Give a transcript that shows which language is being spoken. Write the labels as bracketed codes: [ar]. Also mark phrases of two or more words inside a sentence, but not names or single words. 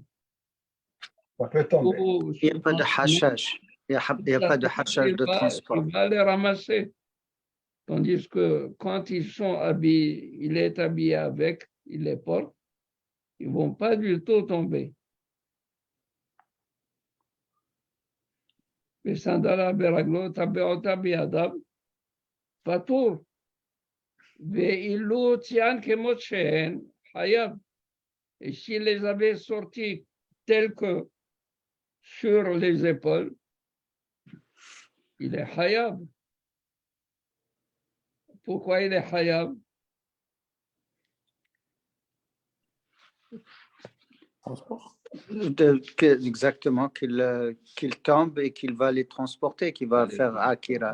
[fr] Ça peut tomber. ou Il n'y a pas de hashash. Il n'y a pas de hashash de transport. il va les ramasser. Tandis que quand ils sont habillés, il est habillé avec, il les porte, ils ne vont pas du tout tomber. [he] וסנדלה ברגלו, טבע אותה בידיו, פטור. ואילו ציין כמות שהן, חייב. [fr] Et s'il les avait sortis tels que sur les épaules, il est hayab. Pourquoi il est hayab? Exactement, qu'il tombe et qu'il va les transporter, qu'il va faire Akira.